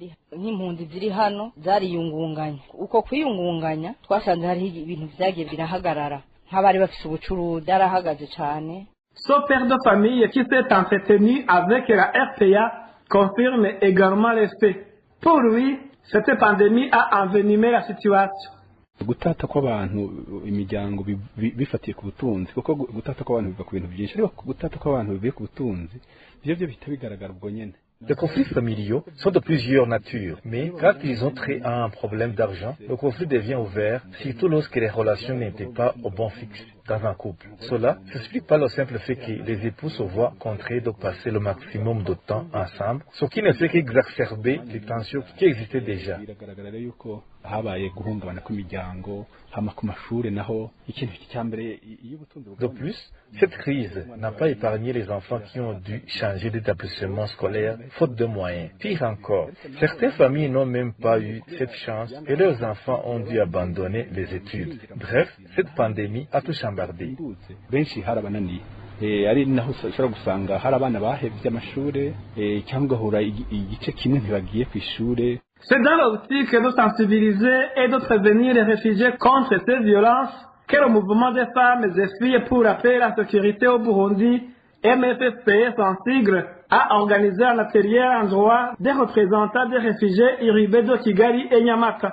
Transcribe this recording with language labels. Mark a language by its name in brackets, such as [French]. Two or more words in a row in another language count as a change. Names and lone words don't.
[French] Ce père de famille qui s'est entretenu avec la RPA confirme également les faits. Pour lui, cette pandémie a envenimé la situation. [Rundi] Gutata kw'abantu imiryango bifatiye ku butunzi kuko gutata kw'abantu biva ku bintu byinshi ariko gutata kw'abantu bivuye ku butunzi byo bihita bigaragara ubwo nyene. [French] Les conflits familiaux sont de plusieurs natures, mais quand ils ont trait à un problème d'argent, le conflit devient ouvert, surtout lorsque les relations n'étaient pas au bon fixe dans un couple. Cela ne s'explique pas le simple fait que les époux se voient contraints de passer le maximum de temps ensemble, ce qui ne fait qu'exacerber les tensions qui existaient déjà. De plus, cette crise n'a pas épargné les enfants qui ont dû changer d'établissement scolaire faute de moyens. Pire encore, certaines familles n'ont même pas eu cette chance et leurs enfants ont dû abandonner les études. Bref, cette pandémie a tout chambardé. [Rundi] ari naho ushobora gusanga hari abana bahevye amashure cyangwa hura igice kimwe ntibagiye ku ishure. [French] C'est dans l'optique de sensibiliser et de prévenir les réfugiés contre ces violences que le mouvement des femmes et filles pour la paix et la sécurité au Burundi, MFFPS en sigle, a organisé un atelier en droit des représentants des réfugiés urbains de Kigali et Nyamata.